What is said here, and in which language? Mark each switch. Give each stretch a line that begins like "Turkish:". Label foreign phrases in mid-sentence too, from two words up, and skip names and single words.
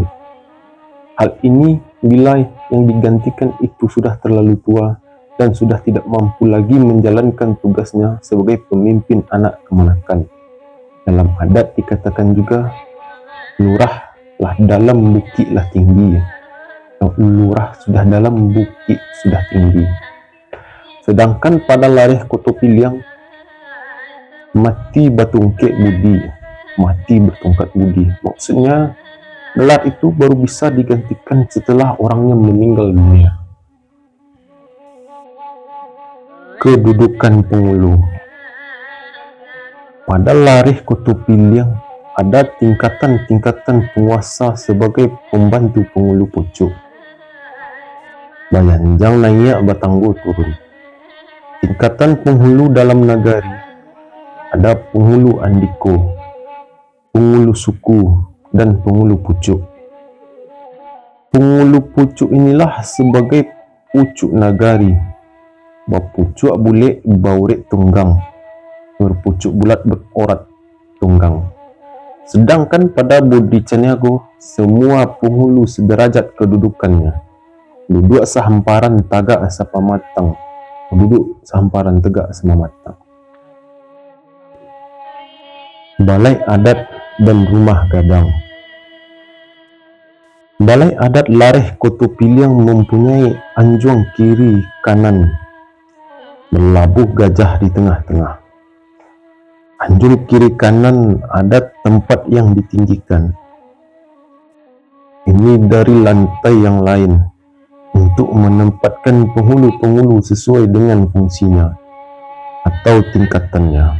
Indonesian: Hal ini bila yang digantikan itu sudah terlalu tua dan sudah tidak mampu lagi menjalankan tugasnya sebagai pemimpin anak kemenakan. Dalam adat dikatakan juga,
Minangkabau: lurah lah dalam bukit lah tinggi.
Indonesian: Lurah sudah dalam bukit sudah tinggi. Sedangkan pada lareh Koto Piliang, mati bertungkat budi, mati bertungkat budi. Maksudnya gelar itu baru bisa digantikan setelah orangnya meninggal dunia. Kedudukan penghulu. Pada lareh Koto Piliang ada tingkatan-tingkatan penguasa sebagai pembantu penghulu pucuk.
Minangkabau: Bayanjang naik, Batanggo turun.
Indonesian: Tingkatan penghulu dalam nagari ada penghulu andiko, penghulu suku, dan penghulu pucuk. Penghulu pucuk inilah sebagai pucuk nagari.
Minangkabau: Bapucuk bulik baurek tunggang,
Indonesian: berpucuk bulat berorat tunggang. Sedangkan pada Budi Caniago, semua penghulu sederajat kedudukannya.
Minangkabau: Duduk sehamparan tagak sama matang.
Indonesian: Duduk sehamparan tegak sama matang. Balai adat dan rumah gadang. Balai adat lareh Koto Piliang mempunyai anjuang kiri kanan, berlabuh gajah di tengah-tengah. Anjung kiri kanan ada tempat yang ditinggikan. Ini dari lantai yang lain untuk menempatkan penghulu-penghulu sesuai dengan fungsinya atau tingkatannya.